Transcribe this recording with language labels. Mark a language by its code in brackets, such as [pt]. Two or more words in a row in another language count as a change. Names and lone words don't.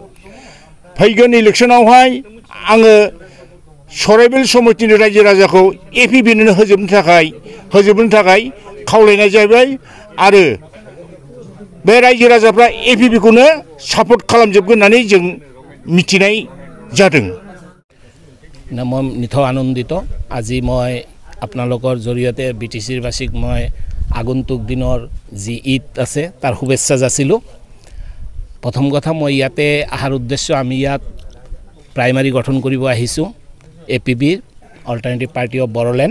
[brx] फैगोन इलेक्शनावहाय आङो सराइबिल समष्टिनि रायजो राजाखौ एपिबिनो होजोबनो थाखाय खावलायनाय जाबाय आरो बे रायजो राजाफ्रा एपिबिखौनो सापर्ट खालामजोबगोन होननानै जों मिथिनाय जादों। [as] মই নিথ আনন্দিত আজি মই আপোনালোকৰ জৰিয়তে বিটিচিৰ বাসীক মই আগন্তুক দিনৰ যি ঈদ আছে তাৰ শুভেচ্ছা যাচিলোঁ। প্ৰথম কথা মই ইয়াতে অহাৰ উদ্দেশ্য আমি ইয়াত প্ৰাইমাৰী গঠন কৰিব আহিছোঁ এপিবিৰ অল্টাৰনেটিভ পাৰ্টি অফ বড়োলেণ্ড।